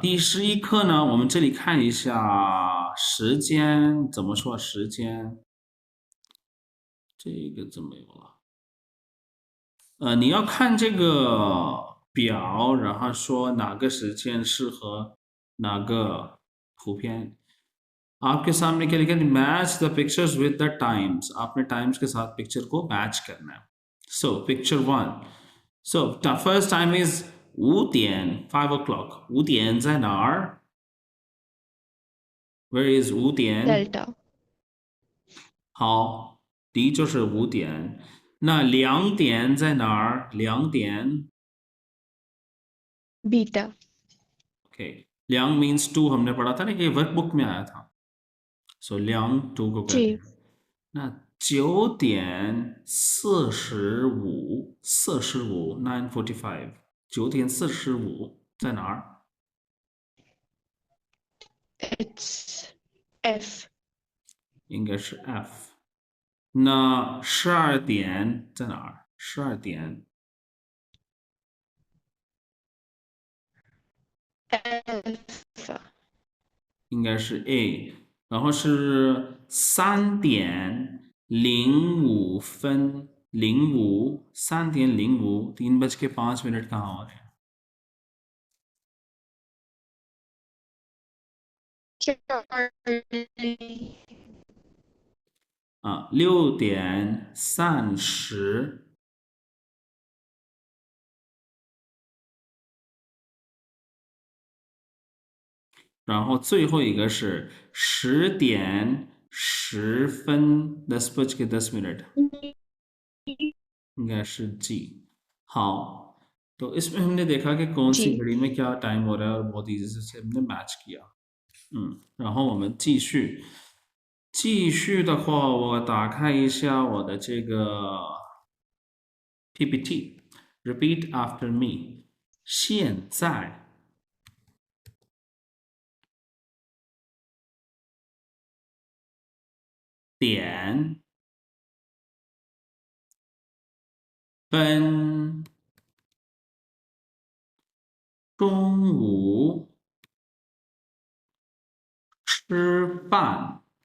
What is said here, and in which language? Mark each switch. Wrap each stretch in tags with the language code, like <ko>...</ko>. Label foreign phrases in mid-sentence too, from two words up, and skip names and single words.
<zh>第11课呢，我们这里看一下时间怎么说？时间这个怎么有了？你要看这个表，然后说哪个时间适合哪个图片。</zh> <hi>आपके सामने क्या लिखा है?</hi> <en>match the pictures with the times.</en> <hi>आपने टाइम्स के साथ पिक्चर को मैच करना है।</hi> <en>so picture 1. So the first time is 5点 5 o'clock.</en> <zh>5点在哪儿</zh> <en>Where is</en> <zh>5点？</zh> <en>delta</en> <zh>好，D 就是5点。那2点在哪儿2点</zh> <en>beta</en> <hi>ओके, ल्यां</hi> <en>means two</en> <hi>हमने पढ़ा था ना कि वर्कबुक में आया था। सो ल्यां टू को कहते</hi> <en>G</en> <hi>हैं।</hi> <zh>那9点45 9:45 9:45在哪儿？</zh> <en>it's F</en> <zh>应该是 F。那12点在哪儿？12点</zh> <en>F</en> <zh>应该是 A。然后是3:05 3:05 3:05</zh> <hi>कहाँ हो रहे हैं?</hi> <en>Charlie</en> <zh>啊6:30，然后最后一个是10:10 10:10 应该是 G。</zh> <hi>好，तो इसमें हमने देखा कि कौन सी</hi> <en>G</en> <hi>घड़ी में क्या टाइम हो रहा है और बहुत इजी से हमने मैच किया।</hi> <zh>然后我们继续的话，我打开一下我的这个 PPT，</zh> <en>repeat after me。</en> <zh>现在点分中午吃饭</zh>